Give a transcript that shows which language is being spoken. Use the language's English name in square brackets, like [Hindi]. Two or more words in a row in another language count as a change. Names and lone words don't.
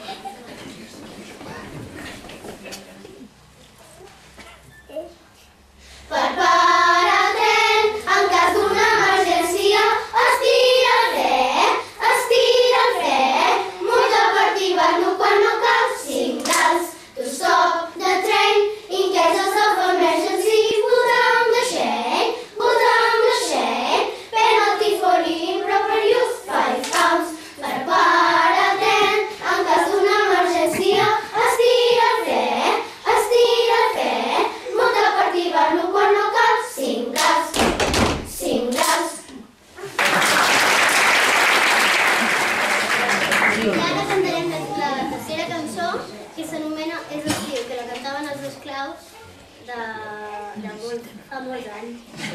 [Catalan] Prepara el tren en cas d'una emergència. Estira el fre, munta per activar-lo quan no cal. [English] Signals to stop the train in case of emergency. Put on the chain, penalty for improper use, £5. [Catalan] Prepara el tren en cas d'una emergència. Estira el fre, munta per activar-lo quan no cal. [English] Signals. [Catalan] I ara cantarem la tercera cançó que s'anomena És estiu, que la cantaven els esclaus fa molts anys.